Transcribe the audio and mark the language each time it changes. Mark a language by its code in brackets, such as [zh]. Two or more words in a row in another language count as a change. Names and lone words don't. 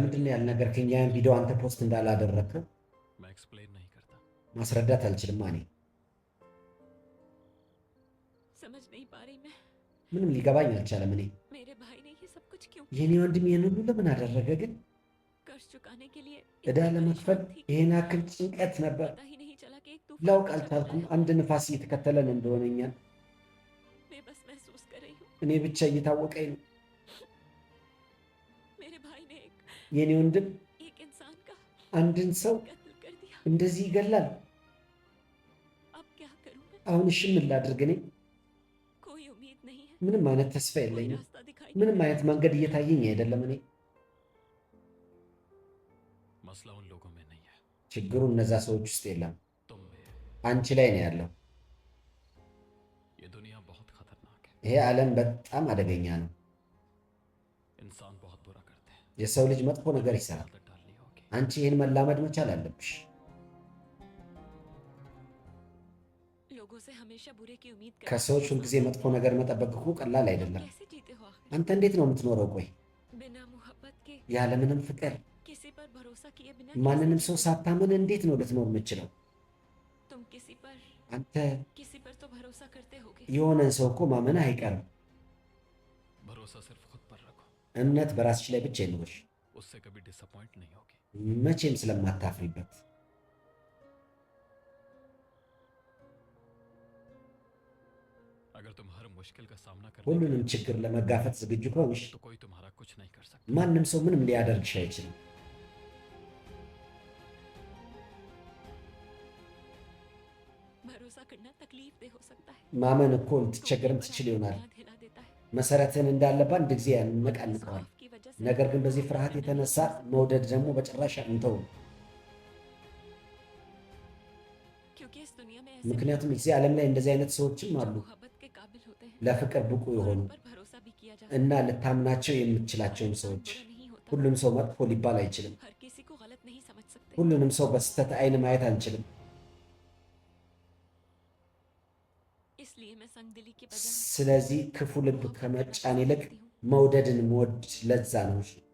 [am] ለምንድን ነው ያልነገርከኝ? ያን ቪዲዮ አንተ ፖስት እንዳላደረግከው [hi] मैं एक्सप्लेन नहीं करता। [am] ማስረዳት አልችልም። እኔ [hi] समझ नहीं पा रही मैं [am] ምንም ሊገባኝ አልቻለም። እኔ [hi] मेरे भाई ने ये सब कुछ क्यों [am] የኔ ወንድም ይሄን ሁሉ ለምን አደረገ? ግን [hi] कर्ज चुकाने के लिए [am] ዕዳ [hi] इतनी [am] ለመክፈል [hi] परेशान थी, [am] ይሄን ያክል ጭንቀት ነበር። [hi] पता ही नहीं चला कि एक [am] ላውቅ [hi] तूफान चल [am] አልቻልኩም። [hi] रहा है। [am] አንድ ንፋስ እየተከተለን እንደሆነ እኛን [hi] मैं बस महसूस कर रही हूँ [am] እኔ ብቻ እየታወቀኝ ነው። [hi] मेरे भाई ने [am] የኔ ወንድም [hi] एक इंसान का [am] አንድን ሰው [hi] कत्ल कर दिया। [am] እንደዚህ ይገላል። [hi] अब क्या करूँ मैं? [am] አሁን እሺ ምን ላድርግ? እኔ [hi] कोई उम्मीद नहीं है, [am] ምንም አይነት ተስፋ [hi] कोई [am] የለኝም። [hi] रास्ता दिखाई [am] ምንም [hi] नहीं [am] አይነት መንገድ እየታየኝ አይደለም። እኔ [hi] मसला उन लोगों में नहीं है, [am] ችግሩ እነዛ ሰዎች ውስጥ የለም፣ [hi] तुम में है। [am] አንቺ ላይ ነው ያለው። [hi] ये दुनिया बहुत खतरनाक है, [am] ይሄ ዓለም በጣም አደገኛ ነው። [hi] इंसान बहुत बुरा करते हैं। [am] የሰው ልጅ መጥፎ ነገር ይሰራል። [hi] आदत डालनी होगी। [am] አንቺ ይህን መላመድ መቻል አለብሽ። [hi] लोगों से हमेशा बुरे की उम्मीद करना [am] ከሰዎች ሁልጊዜ መጥፎ ነገር መጠበቅ እኮ ቀላል አይደለም። [hi] कैसे जीते हो आखिर? [am] አንተ እንዴት ነው የምትኖረው? ቆይ [hi] बिना मोहब्बत के [am] ያለምንም ፍቅር [hi] किसी पर भरोसा किए बिना [am] ማንንም [hi] कैसे [am] ሰው [hi] जीते हो? [am] ሳታምን እንዴት ነው ልትኖር የምችለው? [hi] तुम किसी पर तो भरोसा करते होगे। [am] የሆነን ሰው እኮ ማመን አይቀርም። [hi] भरोसा सिर्फ खुद पर रखो, [am] እምነት በራስሽ ላይ ብቻ ይኑርሽ፣ [hi] उससे कभी डिसअपॉइंट नहीं होगी। [am] መቼም ስለማታፍሪበት። [hi] अगर तुम हर मुश्किल का सामना करने [am] ሁሉንም ችግር ለመጋፈጥ ዝግጁ ከሆንሽ [hi] तो कोई तुम्हारा कुछ नहीं कर सकता। [am] ማንም ሰው ምንም ሊያደርግሽ አይችልም። [hi] भरोसा करना तकलीफ दे हो सकता है, [am] ማመን እኮ ልትቸገርም ትችል ይሆናል። [hi] याद हिला देता है। [am] መሰረትን እንዳለ በአንድ ጊዜ ያነቃንቀዋል። [hi] खौफ की वजह से [am] ነገር ግን በዚህ ፍርሃት የተነሳ መውደድ ደግሞ በጭራሽ እንተው። [hi] क्योंकि इस दुनिया में ऐसे [am] ምክንያቱም እዚህ ዓለም ላይ እንደዚህ አይነት ሰዎችም አሉ፣ [hi] मोहब्बत के काबिल होते हैं [am] ለፍቅር ብቁ [hi] और [am] የሆኑ [hi] उन पर भरोसा भी किया जा [am] እና ልታምናቸው የምትችላቸውን ሰዎች። [hi] बुरा नहीं होता। [am] ሁሉም ሰው መጥፎ ሊባል አይችልም። [hi] हर किसी को गलत नहीं समझ सकते। [am] ሁሉንም ሰው በስህተት አይን ማየት አንችልም። [hi] इसलिए मैं संगदिली की बजाय [am] ስለዚህ ክፉ ልብ ከመጫን ይልቅ መውደድን መወድ ለዛ ነው።